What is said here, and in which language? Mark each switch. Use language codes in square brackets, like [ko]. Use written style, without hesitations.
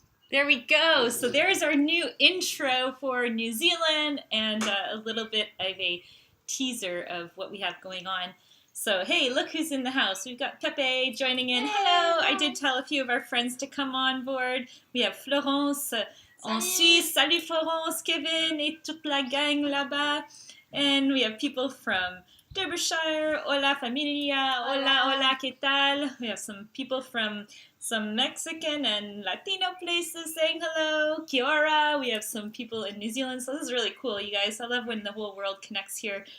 [en] There we go. So there's our new intro for New Zealand and a little bit of a teaser of what we have going on. So, hey, look who's in the house. We've got Pepe joining in. Hello. I did tell a few of our friends to come on board. We have Florence [fr] en Suisse. Salut Florence, Kevin, et toute la gang là-bas. [en] And we have people from Derbyshire. [es] Hola familia. Hola, ¿qué tal? [en] We have some people from some Mexican and Latino places saying hello. [mi] Kia ora. [en] We have some people in New Zealand, so this is really cool, you guys. I love when the whole world connects here.